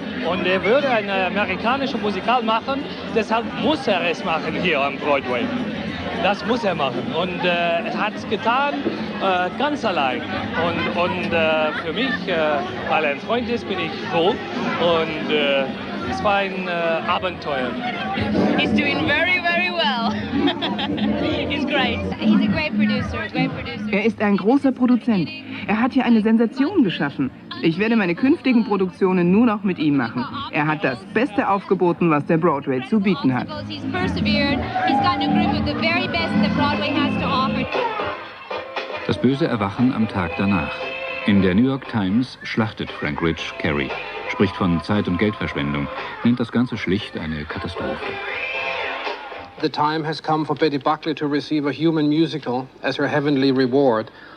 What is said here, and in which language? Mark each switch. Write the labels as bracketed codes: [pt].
[de] Und er würde eine amerikanische Musikal machen, deshalb muss er es machen hier am Broadway. Das muss er machen und er hat es getan, ganz allein. Und für mich, weil er ein Freund ist, bin ich froh und es war ein Abenteuer. [en] He's doing very, very well. He's great. He's a great producer, [de] Er ist ein großer Produzent. Er hat hier eine Sensation geschaffen. Ich werde meine künftigen Produktionen nur noch mit ihm machen. Er hat das Beste aufgeboten, was der Broadway zu bieten hat. [en] He's persevered. He's gotten a grip of the very best that Broadway has to offer. [de] Das böse Erwachen am Tag danach. In der New York Times schlachtet Frank Rich Carrie, spricht von Zeit- und Geldverschwendung, nennt das Ganze schlicht eine Katastrophe. [en] The time has come for Betty Buckley to receive a human musical as her heavenly reward.